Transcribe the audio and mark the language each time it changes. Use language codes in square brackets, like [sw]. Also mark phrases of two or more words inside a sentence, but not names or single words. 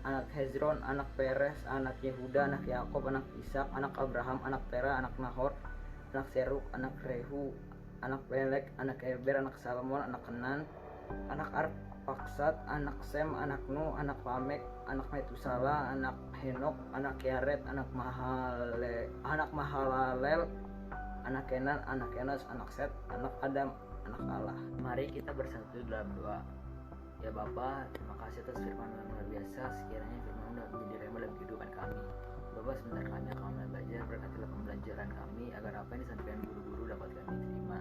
[id] anak Hezron, anak Peres, anak Yehuda, anak Yakob, anak Ishak, anak Abraham, anak Tera, anak Nahor, anak Seruk, anak Rehu, anak Pelek, anak Eber, anak Salmon, anak Kenan, anak Arpaksad, anak Sem, anak Nuh, anak Lamek, anak Metusala, anak Henok, anak Yaret, anak Mahalalel, anak Kenan, anak Enos, anak Set, anak Adam, anak Allah. Mari kita bersatu dalam doa. Ya Bapa, terima kasih atas firman yang luar biasa. Sekiranya firman dapat menjadi rema dalam kehidupan kami. Bapak, sebentar kami akan mulai belajar. Berkatilah pembelajaran kami agar apa yang disampaikan guru-guru dapat kami terima.